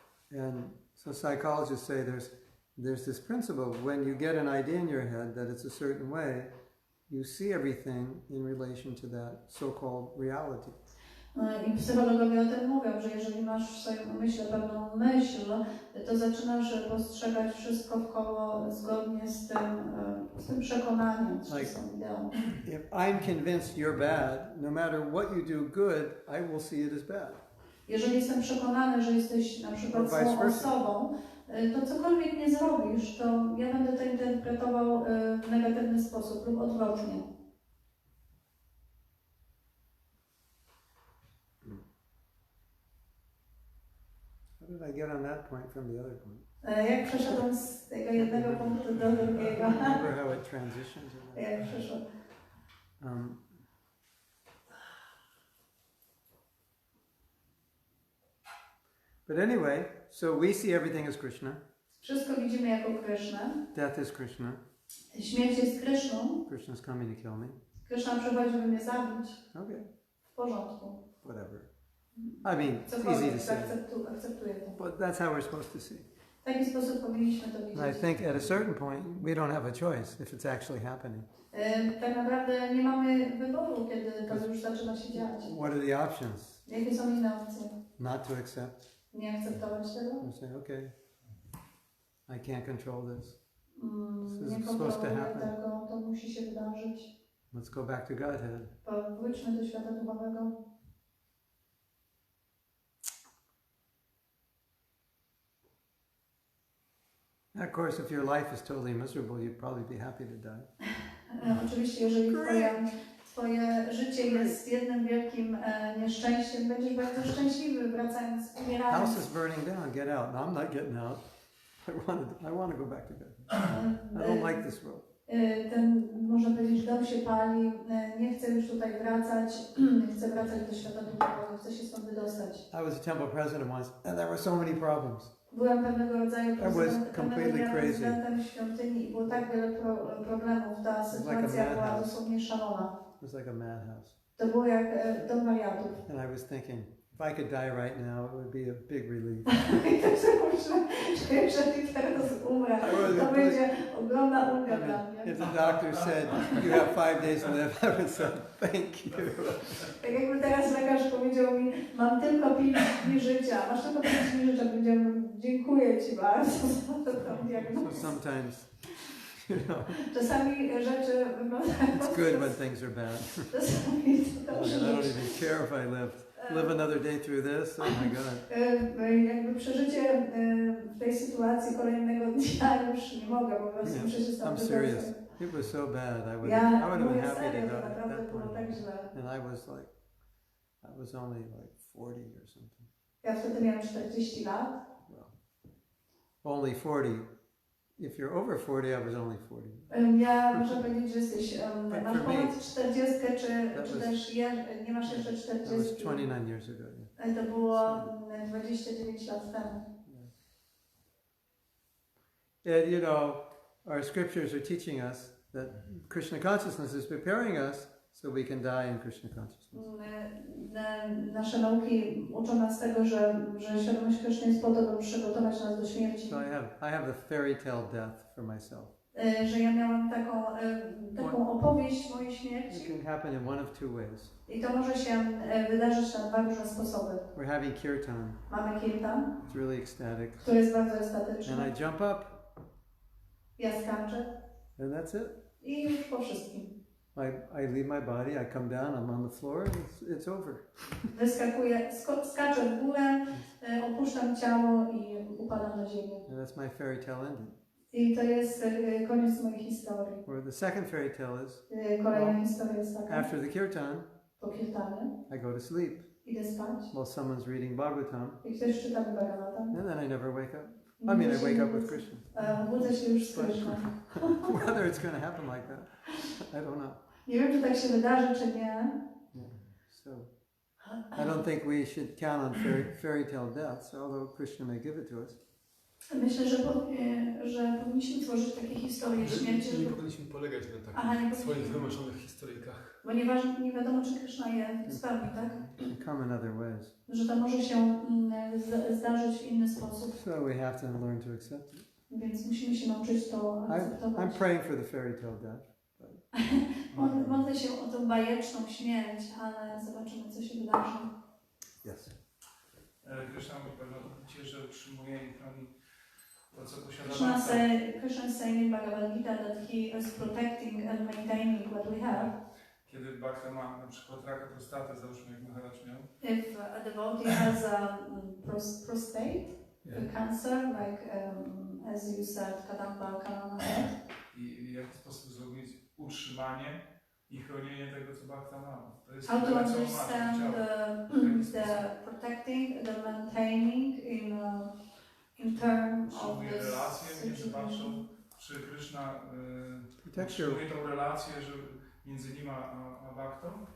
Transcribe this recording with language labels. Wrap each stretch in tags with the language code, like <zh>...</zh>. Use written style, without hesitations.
<en>And so psychologists say there's this principle, when you get an idea in your head that it's a certain way, you see everything in relation to that so-called reality.</en> <pl>I psychologowie o tym mówią, że jeżeli masz w swoim umyśle pewną myśl, to zaczynasz postrzegać wszystko wkoło zgodnie z tym przekonaniem, z tą ideą.</pl> <en>If I'm convinced you're bad, no matter what you do good, I will see it as bad.</en> <pl>Jeżeli jestem przekonany, że jesteś na przykład złą osobą, to cokolwiek nie zrobisz, to ja będę to interpretował w negatywny sposób lub odwrotnie.</pl> <en>How did I get on that point from the other point?</en> <pl>Jak przeszedłem z tego jednego punktu do drugiego?</pl> <en>Remember how it transitions?</en> <pl>Jak przeszedłem?</pl> <en>But anyway, so we see everything as Krishna.</en> <pl>Wszystko widzimy jako Krishna.</pl> <en>Death is Krishna.</en> <pl>Śmierć jest Krishną.</pl> <en>Krishna's coming to kill me.</en> <pl>Krishna przychodzi, by mnie zabić.</pl> <en>Okay.</en> <pl>W porządku.</pl> <en>Whatever. I mean, it's easy to say.</en> <pl>Akceptuję to.</pl> <en>But that's how we're supposed to see.</en> <pl>W taki sposób powinniśmy to widzieć.</pl> <en>And I think at a certain point, we don't have a choice if it's actually happening.</en> <pl>Tak naprawdę nie mamy wyboru, kiedy to już zaczyna się dziać.</pl> <en>What are the options?</en> <pl>Jakie są inne opcje?</pl> <en>Not to accept.</en> <pl>Nie akceptować tego?</pl> <en>And say, okay, I can't control this.</en> <pl>Nie kontroluję tego, to musi się wydarzyć.</pl> <en>Let's go back to Godhead.</en> <pl>Wróćmy do świata duchowego.</pl> <en>Of course, if your life is totally miserable, you'd probably be happy to die.</en> <pl>Oczywiście, jeżeli twoje życie jest jednym wielkim nieszczęściem, będziesz bardzo szczęśliwy, wracając, umierając.</pl> <en>House is burning down, get out. No, I'm not getting out. I want to go back to God. I don't like this world.</en> <pl>Można powiedzieć, dom się pali, nie chcę już tutaj wracać, chcę wracać do świata duchowego, chcę się stąd wydostać.</pl> <en>I was a temple president once, and there were so many problems.</en> <pl>Byłem pewnego rodzaju prezydentem świątyni i było tak wiele problemów. Ta sytuacja była dosłownie szalona.</pl> <en>It was like a madhouse.</en> <pl>To było jak dom wariatów.</pl> <en>And I was thinking, if I could die right now, it would be a big relief.</en> <pl>I tak sobie myślę, że jeżeli teraz umrę, to będzie ogromna ulga dla mnie.</pl> <en>If the doctor said, you have 5 days to live, I would say, thank you.</en> <pl>Tak jakby teraz lekarz powiedział mi, mam tylko 5 dni życia, masz tylko 5 dni życia, powiedziałbym, dziękuję Ci bardzo za tą diagnozę.</pl> <en>So sometimes, you know,</en> <pl>czasami rzeczy wyglądają...</pl> <en>It's good when things are bad.</en> <pl>Czasami to dobrze.</pl> <en>I don't even care if I live another day through this. Oh my God.</en> <pl>Jakby przeżycie w tej sytuacji kolejnego dnia już nie mogę, po prostu muszę się stąd</pl> <en>I'm serious. It was so bad. I would have been happy to go at that point. And I was only like 40 or something.</en> <pl>Ja wtedy miałem 40 lat.</pl> <en>Well, only 40. If you're over 40, I was only 40.</en> <pl>Ja muszę powiedzieć, że jesteś, masz ponad 40, czy też nie masz jeszcze 40.</pl> <en>That was 29 years ago.</en> <pl>Yeah. To było 29 lat temu.</pl> <en>And you know, our scriptures are teaching us that Krishna consciousness is preparing us so we can die in Krishna consciousness.</en> <pl>Nasze nauki uczą nas tego, że świadomość Krishna jest po to, by przygotować nas do śmierci.</pl> <en>So I have a fairy tale death for myself.</en> <pl>Że ja miałam taką opowieść mojej śmierci.</pl> <en>It can happen in one of two ways.</en> <pl>I to może się wydarzyć na dwa różne sposoby.</pl> <en>We're having kirtan.</en> <pl>Mamy kirtan,</pl> <en>It's really ecstatic.</en> <pl>który jest bardzo ekstatyczny.</pl> <en>And I jump up.</en> <pl>Ja skaczę.</pl> <en>And that's it.</en> <pl>I już po wszystkim.</pl> <en>I leave my body, I come down, I'm on the floor, and it's over.</en> <pl>Wyskakuję, skaczę w górę, opuszczam ciało i upadam na ziemię.</pl> <en>And that's my fairy tale ending.</en> <pl>I to jest koniec mojej historii.</pl> <en>Or the second fairy tale is,</en> <pl>kolejna historia jest taka.</pl> <en>After the kirtan,</en> <pl>po kirtanie,</pl> <en>I go to sleep.</en> <pl>Idę spać.</pl> <en>While someone's reading Bhagavatam.</en> <pl>I ktoś czyta Bhagavatam.</pl> <en>And then I never wake up. I mean, I wake up with Krishna.</en> <pl>Budzę się już z Krishną.</pl> <en>Whether it's going to happen like that, I don't know.</en> <pl>Nie wiem, czy tak się wydarzy, czy nie.</pl> <en>So, I don't think we should count on fairy tale deaths, although Krishna may give it to us.</en> <pl>Myślę, że powinniśmy tworzyć takie historie śmierci. Nie powinniśmy polegać na takich swoich wymuszonych historyjkach. Ponieważ nie wiadomo, czy Krishna je spełni, tak?</pl> <en>Come in other ways.</en> <pl>Że to może się zdarzyć w inny sposób.</pl> <en>So we have to learn to accept it.</en> <pl>Więc musimy się nauczyć to akceptować.</pl> <en>I'm praying for the fairy tale death.</en> <pl>Modlę się o tą bajeczną śmierć, ale zobaczymy, co się wydarzy.</pl> <en>Yes.</en> <pl>Krishna mówi Bhagavad że utrzymuje i chroni to, co posiada</pl> <en>Krishna is saying in Bhagavad Gita that he is protecting and maintaining what we have.</en> <pl>Kiedy Bhakta ma na przykład raka prostaty, załóżmy jak Maharaj miał.</pl> <en>If a devotee has a prostate, a cancer, like as you said, Kadamba Kanana.</en> <pl>I w jaki sposób zrobić utrzymanie i chronienie tego, co Bhakta ma. To jest</pl> <en>how to understand the protecting, the maintaining in terms of this</en> <pl>relacje między Bhaktą, czy Krishna utrzymuje tą relację między nim a Bhaktą?</pl>